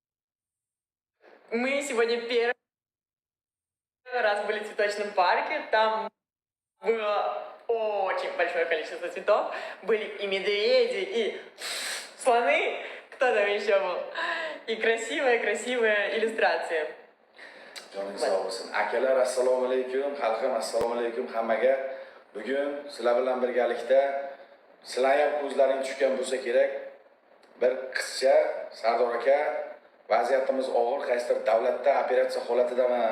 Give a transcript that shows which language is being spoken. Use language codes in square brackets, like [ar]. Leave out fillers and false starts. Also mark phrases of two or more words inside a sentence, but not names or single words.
[ru] Мы сегодня первый раз были в цветочном парке. Там было очень большое количество цветов. Были и медведи, и слоны. Кто там еще был? И красивая иллюстрация. [uz] Joning sog' bo'lsin. Akalar, assalomu alaykum. Xalqim, assalomu alaykum hammaga. Bugun sizlar bilan birgalikda sizlar ham ko'zlaring tushgan bo'lsa kerak, bir qizcha Sardor aka, vaziyatimiz og'ir, qaysidir davlatda operatsiya holatidaman.